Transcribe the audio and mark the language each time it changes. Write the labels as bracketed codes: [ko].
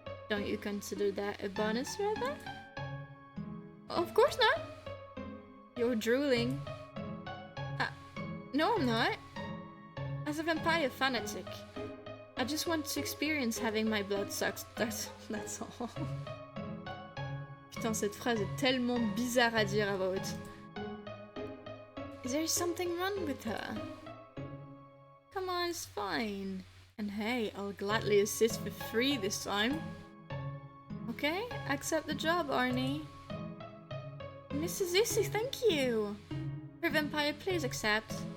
[en] Don't you consider that a bonus, rather? Of course not. You're drooling. No, I'm not. As a vampire fanatic, I just want to experience having my blood sucked. That's all. [fr] Putain, cette phrase est tellement bizarre à dire à voix haute. [en] Is there something wrong with her? Come on, it's fine. And hey, I'll gladly assist for free this time. Okay, accept the job, Arne. Mrs. Issy, thank you. For vampire, please accept.